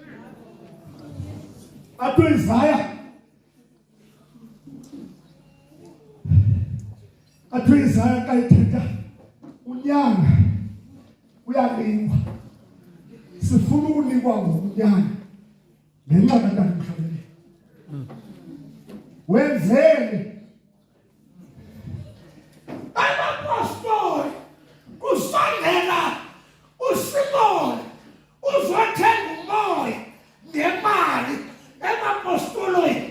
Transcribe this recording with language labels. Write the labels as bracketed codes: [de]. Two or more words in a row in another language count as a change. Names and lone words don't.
[xh] Athi Isaya xa ithetha unyanga uyaliwa. Sifuna ukunikwa ngokunyanga ngenxa kaTata Mhlabeleli. Wenzele abapostoli kusondela uSimoni uzothenga umoya ngemali emapostolweni.